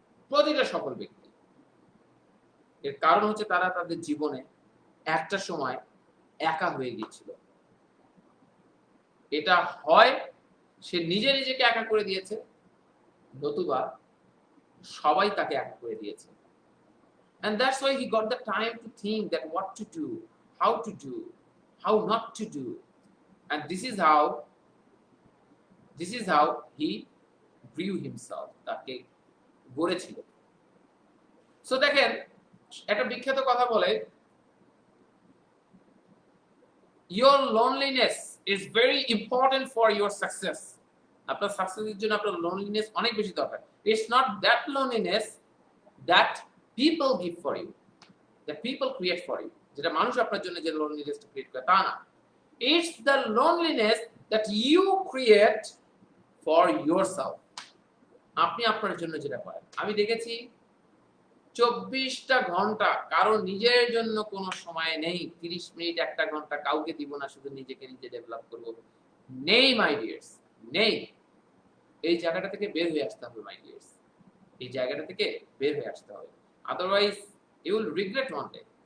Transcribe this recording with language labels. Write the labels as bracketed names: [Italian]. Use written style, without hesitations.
[Bangla] প্রতিটা সফল ব্যক্তি, এর কারণ হচ্ছে তারা তাদের জীবনে একটা সময় একা হয়ে গিয়েছিল। এটা হয় সে নিজেকে একা করে দিয়েছে, নতুবা সবাই তাকে একা করে দিয়েছে। [English] And that's why he got the time to think that what to do, how to do, how not to do. And this is how he grew himself, [Bangla] তাকে গড়েছিল। সো দেখেন একটা বিখ্যাত কথা বলে, [English] your loneliness is very important for your success. [Bangla] আপনার সাকসেসের জন্য আপনার loneliness অনেক বেশি দরকার। [English] It's not that loneliness that people give for you, that people create for you, [Bangla] যেটা মানুষ আপনার জন্য যে loneliness ক্রিয়েট করে তা না। [English] It's the loneliness that you create for yourself. [Bangla] আপনি আপনার জন্য যেটা করেন। আমি দেখেছি 24টা ঘন্টা কারো নিজের জন্য কোনো সময় নেই, 30 মিনিট 1 ঘন্টা কাউকে দিব না, শুধু নিজেকে নিজে ডেভেলপ করব, নেই মাই ডিয়ার্স, নেই। এই জায়গাটা থেকে বের হয়ে আসতে হবে মাই ডিয়ার্স, এই জায়গাটা থেকে বের হয়ে আসতে হবে, [English] Otherwise you will regret one day.